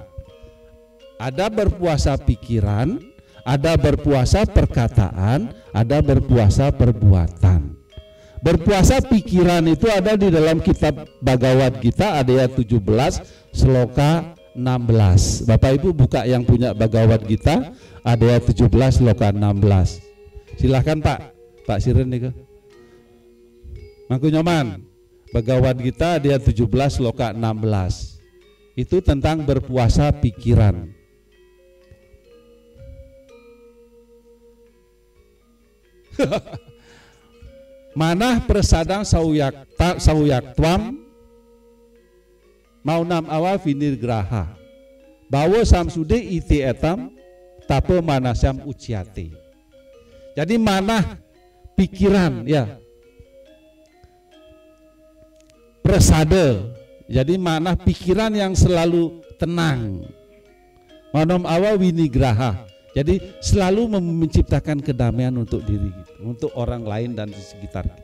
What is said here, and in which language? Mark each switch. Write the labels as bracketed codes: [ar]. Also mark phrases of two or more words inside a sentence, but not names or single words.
[id] Ada berpuasa pikiran, ada berpuasa perkataan, ada berpuasa perbuatan. Berpuasa pikiran itu ada di dalam kitab Bhagavad Gita ayat 17 sloka 16. Bapak Ibu buka yang punya Bhagavad Gita ayat 17 sloka 16. Silahkan Pak Siren nih. Mangku nyoman. Bhagavad Gita ayat 17 sloka 16. Itu tentang berpuasa pikiran. [sa] Manah prasadang sauyaktuam maunam awa vinir graha bawa samsude iti etam tape manasam uciate. [id] Jadi manah pikiran ya, prasada, jadi manah pikiran yang selalu tenang. [sa] Maunam awa winigraha, [id] jadi selalu menciptakan kedamaian untuk diri kita, untuk orang lain dan di sekitar kita.